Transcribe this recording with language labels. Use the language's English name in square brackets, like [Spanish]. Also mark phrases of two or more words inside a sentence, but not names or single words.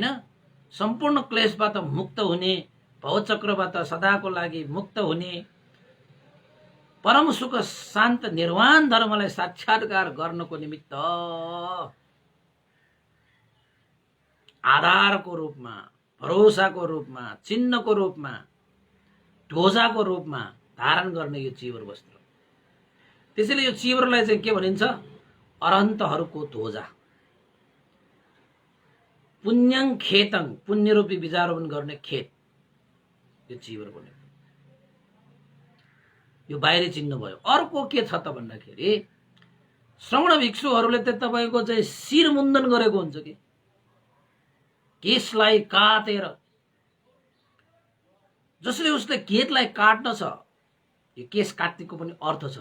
[Nepali] सम्पूर्ण क्लेशबाट मुक्त हुने, भवचक्रबाट सदाको लागि मुक्त हुने, परम सुख शान्त निर्वाण धर्मलाई साक्षात्कार गर्नको निमित्त आधारको रूपमा, भरोसाको रूपमा, चिन्हको रूपमा, ध्वजाको रूपमा धारण गर्ने यो चिवर वस्त्र। त्यसैले यो चिवरलाई चाहिँ के भनिन्छ? अरहन्तहरूको ध्वजा। [Pali] पुण्यं खेतं, [Nepali] पुण्य रूपी बीजारोपण गर्ने खेत यो चिवर बन्यो। यो बाहिरी चिन्ह भयो। अर्को के छ त भन्दाखेरि श्रवण भिक्षुहरूले त तपाईको चाहिँ शिर मुण्डन गरेको हुन्छ कि केशलाई काटेर, जसले उसले केशलाई काट्न छ, यो केश काट्नेको पनि अर्थ छ।